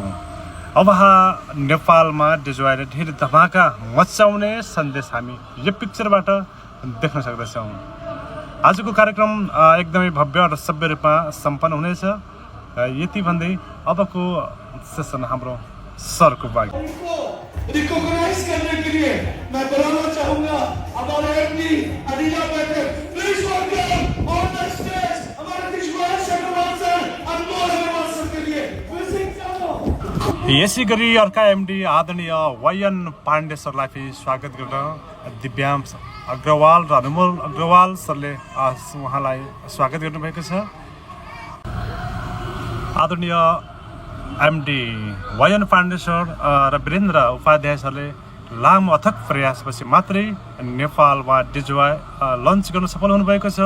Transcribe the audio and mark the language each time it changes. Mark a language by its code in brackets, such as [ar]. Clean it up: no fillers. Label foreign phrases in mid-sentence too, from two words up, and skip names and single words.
[ne] अब नेपालमा डिजवाईले धेरै धमाका मचाउने सन्देश हामी यो पिक्चरबाट देख्न सक्दछौँ। आजको कार्यक्रम एकदमै भव्य र सभ्य रूपमा सम्पन्न हुनेछ। यति भन्दै अबको सेसन हाम्रो सरको बाग [hi] रिकॉग्नाइज करने के लिए मैं बुलाना चाहूंगा हमारे एमडी अनिला बैठक। [en] Please welcome on the stage [hi] हमारे दिशवार शर्मा सर, अनमोल अग्रवाल सर के लिए म्यूजिक चालू। [ne] यसै गरी अर्का एमडी आदरणीय वायन पाण्डे सरलाई फेरि स्वागत गर्न दिव्यांश अग्रवाल र अनमोल अग्रवाल सरले उहाँलाई स्वागत गर्नुभएको छ। आदरणीय एमडी वायन पाण्डे सर र वीरेन्द्र उपाध्याय सरले लामो अथक प्रयासपछि मात्रै नेपालमा डिजवाई लन्च गर्न सफल हुनुभएको छ।